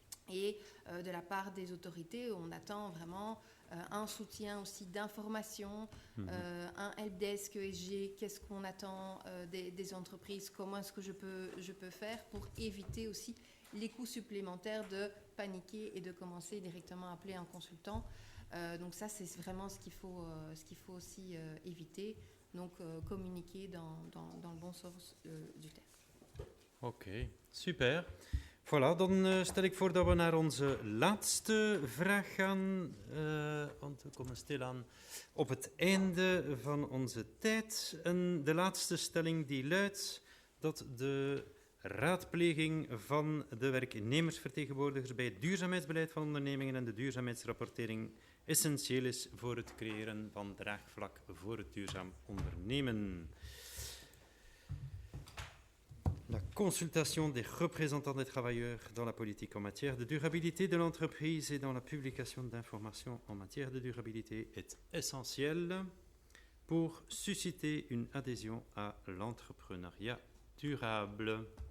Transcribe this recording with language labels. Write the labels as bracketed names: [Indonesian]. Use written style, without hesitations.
[French] Et de la part des autorités, on attend vraiment un soutien aussi d'information, un helpdesk ESG, qu'est-ce qu'on attend des entreprises, comment est-ce que je peux faire pour éviter aussi les coûts supplémentaires de paniquer et de commencer directement à appeler un consultant. Donc ça, c'est vraiment ce qu'il faut aussi éviter, donc communiquer dans le bon sens du terme. [Dutch] Oké, super. Voilà, dan stel ik voor dat we naar onze laatste vraag gaan, want we komen stilaan op het einde van onze tijd. En de laatste stelling die luidt dat de raadpleging van de werknemersvertegenwoordigers bij het duurzaamheidsbeleid van ondernemingen en de duurzaamheidsrapportering essentieel is voor het creëren van draagvlak voor het duurzaam ondernemen. [French] La consultation des représentants des travailleurs dans la politique en matière de durabilité de l'entreprise et dans la publication d'informations en matière de durabilité est essentielle pour susciter une adhésion à l'entrepreneuriat durable.